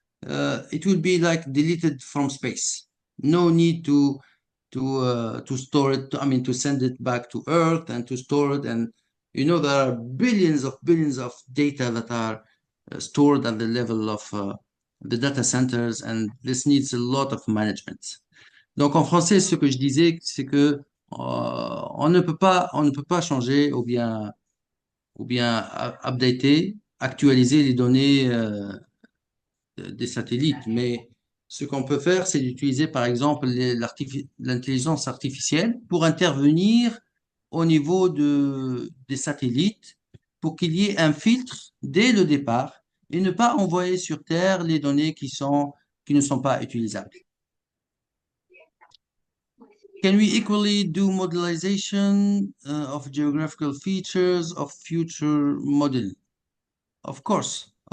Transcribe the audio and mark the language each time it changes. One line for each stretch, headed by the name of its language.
English: It will be like deleted from space. No need to store it, to send it back to Earth and to store it. And you know, there are billions of data that are stored at the level of the data centers, and this needs a lot of management.
French: Donc en français, ce que je disais, c'est que on ne peut pas changer ou bien updater, actualiser les données des satellites. Mais ce qu'on peut faire, c'est d'utiliser par exemple l'intelligence artificielle pour intervenir au niveau des satellites pour qu'il y ait un filtre dès le départ et ne pas envoyer sur Terre les données qui ne sont pas utilisables.
English: Can we equally do modelization of geographical features of future modeling? Of course.